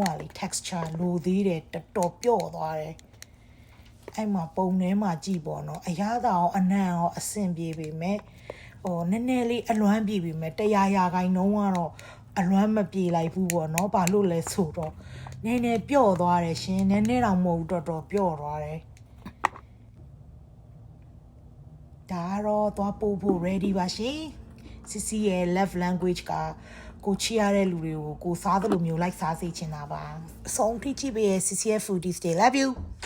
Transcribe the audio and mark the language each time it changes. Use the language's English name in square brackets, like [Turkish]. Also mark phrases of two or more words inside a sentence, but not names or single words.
[Burmese] ကလေ texture လိုသေးတယ်တော်ပျော့သွားတယ်အဲ့မှာပုံထဲမှာကြည့်ပေါ့နော်အရသာရောအနံ့ရောအဆင်ပြေပေမဲ့နည်းနည်းလေးအလွမ်းပြေပေမဲ့100%ကတော့အလွမ်းမပြေလိုက်ဘူးပေါ့နော်ဘာလို့လဲဆိုတော့နည်းနည်းပျော့သွားတယ်ရှင်နည်းနည်းတော့မဟုတ်ဘူးတော်ပျော့သွားတယ် ဒါတော့သွားပို့ဖို့ ready ပါရှင်စီစီရဲ့ [English] love language [Burmese] ကကိုချီရတဲ့လူတွေကိုကိုစားသလိုမျိုးလိုက်စားစေချင်တာပါအဆုံးထိကြည့်ပေးရဲ့ CCF Foodies Day [English] love you